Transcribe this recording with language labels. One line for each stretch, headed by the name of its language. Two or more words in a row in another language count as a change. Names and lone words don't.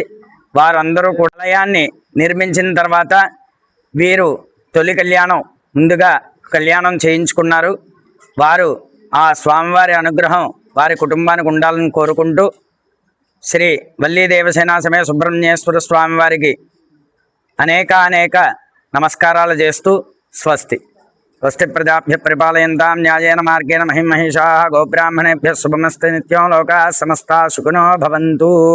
Telugu: వారందరూ కూడా ఆలయాన్ని నిర్మించిన తర్వాత వీరు తొలి కళ్యాణం ముందుగా కళ్యాణం చేయించుకున్నారు. వారు ఆ స్వామివారి అనుగ్రహం వారి కుటుంబానికి ఉండాలని కోరుకుంటూ శ్రీ వల్లీ దేవసేన సమేత సుబ్రహ్మణ్యేశ్వర స్వామివారికి అనేక నమస్కారాలు చేస్తూ
Sanskrit: స్వస్తి స్వస్తి ప్రజాభ్య పరిపాలయంతాం న్యాయేన మార్గేణ మహిమహేషాః గోబ్రాహ్మణేభ్యः శుభమస్తు నిత్యం లోకాः సమస్తాః సుఖినో భవంతు.